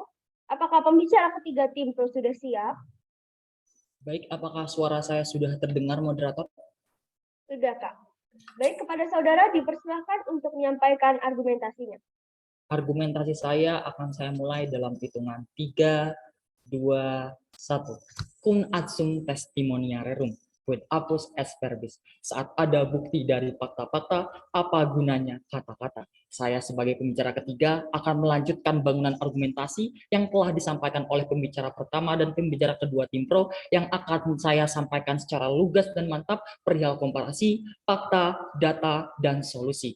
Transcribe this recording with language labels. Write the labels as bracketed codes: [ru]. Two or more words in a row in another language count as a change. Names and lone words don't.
[id] Apakah pembicara ketiga tim pro sudah siap? Baik, apakah suara saya sudah terdengar, moderator? Sudah, Kak. Baik, kepada saudara dipersilahkan untuk menyampaikan argumentasinya. Argumentasi saya akan saya mulai dalam hitungan 3, 2, 1. [la] Cum adsum testimonia rerum, quid apus est verbis. [id] Saat ada bukti dari fakta-fakta, apa gunanya kata-kata? Saya sebagai pembicara ketiga akan melanjutkan bangunan argumentasi yang telah disampaikan oleh pembicara pertama dan pembicara kedua tim pro yang akan saya sampaikan secara lugas dan mantap perihal komparasi, fakta, data, dan solusi.